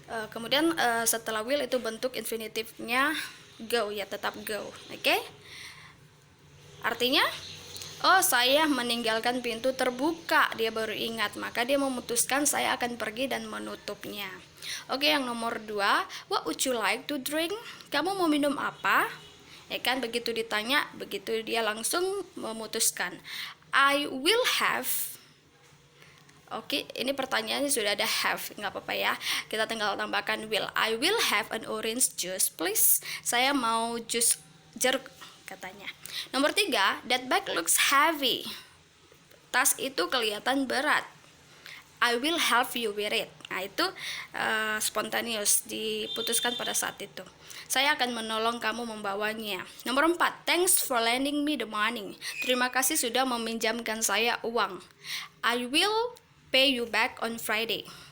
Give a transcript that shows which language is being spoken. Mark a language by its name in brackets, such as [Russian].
[Indonesian] Kemudian setelah will itu bentuk infinitifnya go, ya, tetap go. Oke. Artinya, oh, saya meninggalkan pintu terbuka, dia baru ingat, maka dia memutuskan saya akan pergi dan menutupnya. Oke, yang nomor 2, [English] what would you like to drink? [Indonesian] Kamu mau minum apa? Ya kan, begitu ditanya, begitu dia langsung memutuskan, [English] I will have. [Indonesian] Oke, ini pertanyaannya sudah ada have, nggak apa-apa ya, kita tinggal tambahkan will. [English] I will have an orange juice please. [Indonesian] Saya mau jus jeruk, katanya. Nomor 3, [English] that bag looks heavy. [Indonesian] Tas itu kelihatan berat. [English] I will help you with it. [Indonesian] Nah, itu spontaneous, diputuskan pada saat itu. Saya akan menolong kamu membawanya. Nomor 4, [English] thanks for lending me the money. [Indonesian] Terima kasih sudah meminjamkan saya uang. [English] I will pay you back on Friday.